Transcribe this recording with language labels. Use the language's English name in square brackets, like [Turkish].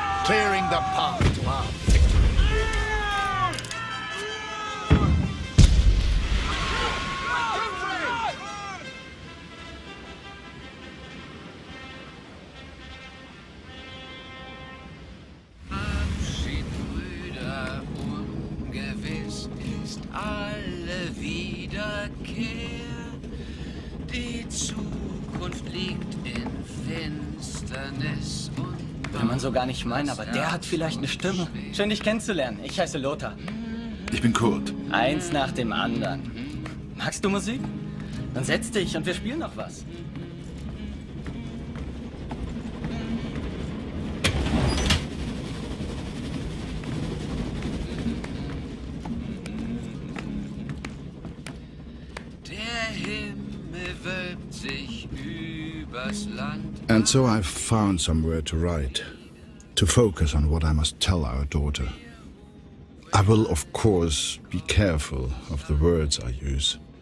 [English] Clearing the path to our victory. [German] Abschied, Brüder, ungewiss ist alle Wiederkehr. Die Zukunft liegt in Finsternis und Will man so gar nicht meinen, aber der hat vielleicht eine Stimme. Schön, dich kennenzulernen. Ich heiße Lothar. Ich bin Kurt. Eins nach dem anderen. Magst du Musik? Dann setz dich und wir spielen noch was. der Himmel wölbt sich übers Land. [English] And so I've found somewhere to write, to focus on what I must tell our daughter. I will, of course, be careful of the words I use.